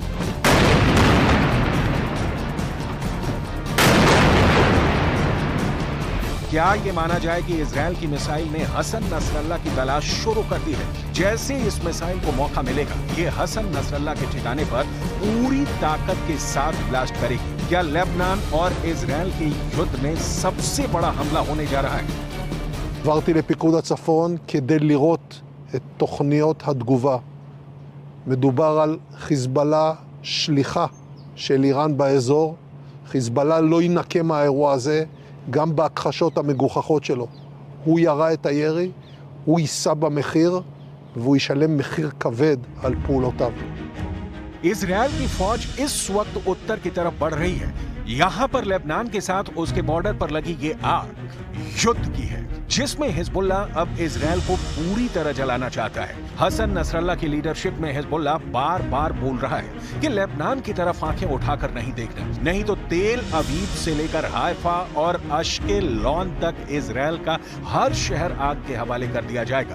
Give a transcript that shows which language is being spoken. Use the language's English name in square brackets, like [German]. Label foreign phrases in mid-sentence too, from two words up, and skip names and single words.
[Hindi] क्या ये माना जाए कि इजराइल की मिसाइल ने हसन नसरल्लाह की तलाश शुरू कर दी है? जैसे इस मिसाइल को मौका मिलेगा, ये हसन नसरल्लाह के ठिकाने पर पूरी ताकत के साथ ब्लास्ट करेगी। क्या लेबनान और इजराइल के युद्ध में सबसे बड़ा हमला होने जा रहा है? [Hebrew] עברתי לפיקוד הצפון כדי לראות את תוכניות התגובה. מדובר על חיזבאללה שליחה של איראן באזור. חיזבאללה לא ינקה מהאירוע הזה. גם בהכחשות המגוחכות שלו. הוא ירה את הירי, הוא יישא במחיר, והוא ישלם מחיר כבד על פעולותיו. [Hindi] इजराइल की फौज इस वक्त उत्तर की तरफ बढ़ रही है। यहाँ पर लेबनान के साथ उसके बॉर्डर पर लगी ये आग युद्ध की है। जिसमें हिजबुल्ला अब इजराइल को पूरी तरह जलाना चाहता है। हसन नसरल्ला की लीडरशिप में हिजबुल्ला बार बार बोल रहा है कि लेबनान की तरफ आंखें उठाकर नहीं देखना, नहीं तो तेल अवीव से लेकर हाइफा और अश्केलॉन तक इजराइल का हर शहर आग के हवाले कर दिया जाएगा।